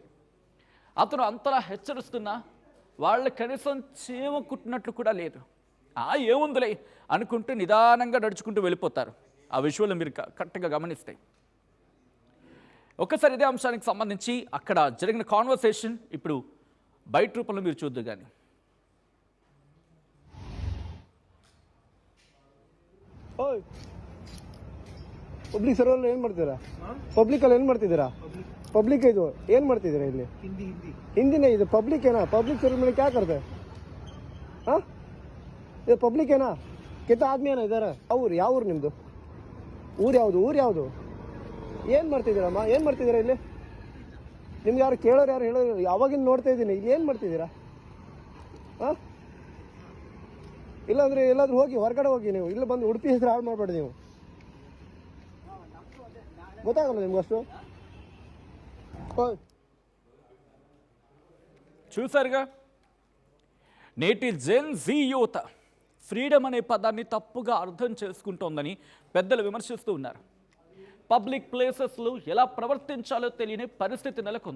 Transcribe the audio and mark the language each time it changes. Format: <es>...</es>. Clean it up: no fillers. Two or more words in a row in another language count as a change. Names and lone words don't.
<te>అతను అంతలా హెచ్చరిస్తున్నా వాళ్ళు కనీసం చీమ కుట్టినట్లు కూడా లేదు. ఏముందిలే అనుకుంటూ నిదానంగా నడుచుకుంటూ వెళ్ళిపోతారు. ఆ విజువల్ మీరు కరెక్ట్గా గమనిస్తాయి. ఒక్కసారి ఇదే అంశానికి సంబంధించి అక్కడ జరిగిన కాన్వర్సేషన్ ఇప్పుడు బయట రూపంలో మీరు చూద్దు. కానీ</te> <en>public server</en> <kn>ಏನ್ ಮಾಡ್ತೀರಾ? ಪಬ್ಲಿಕ್ ಅಲ್ಲಿ ಏನ್ ಮಾಡ್ತಿದ್ದೀರಾ? ಪಬ್ಲಿಕ್ ಇದು ಏನ್ ಮಾಡ್ತಿದ್ದೀರಾ ಇಲ್ಲಿ? ಹಿಂದಿನೇ ಇದು ಪಬ್ಲಿಕ್ ಏನಾ?</kn> <en>public server</en> <kn>ಮೇಲೆ</kn> <hi>क्या करते हैं?</hi> <kn>हाँ, ಇದು ಪಬ್ಲಿಕ್ ಏನಾ?</kn> <hi>कितना आदमी</hi> <kn>ಏನಾ ಇದಾರೆ? ಅವ್ರು ಯಾವ ಊರು ನಿಮ್ದು? ಊರು ಯಾವುದು? ಏನು ಮಾಡ್ತಿದ್ದೀರಮ್ಮ? ಏನು ಮಾಡ್ತಿದ್ದೀರಾ ಇಲ್ಲಿ? ನಿಮ್ಗೆ ಯಾರು ಕೇಳೋರು, ಯಾರು ಹೇಳೋರು? ಯಾವಾಗಿಂದ ನೋಡ್ತಾ ಇದ್ದೀನಿ. ಇಲ್ಲಿ ಏನು ಮಾಡ್ತಿದ್ದೀರಾ? ಹಾಂ, ಇಲ್ಲಾಂದ್ರೆ ಎಲ್ಲಾದ್ರೂ ಹೋಗಿ, ಹೊರಗಡೆ ಹೋಗಿ. ನೀವು ಇಲ್ಲಿ ಬಂದು ಉಡುಪಿ ಹೆಸರು ಹಾಳು ಮಾಡಬೇಡಿ. ನೀವು ಗೊತ್ತಾಗಲ್ಲ ನಿಮ್ಗೆ ಅಷ್ಟು?</kn> <te>చూసారుగా, నేటి</te> <en>Gen Z</en> <te>యువత ఫ్రీడమ్ అనే పదాన్ని తప్పుగా అర్థం చేసుకుంటోందని పెద్దలు విమర్శిస్తూ ఉన్నారు.</te> <en>public places</en> <te>ఎలా ప్రవర్తించాలో తెలియని పరిస్థితి నెలకొంది.</te>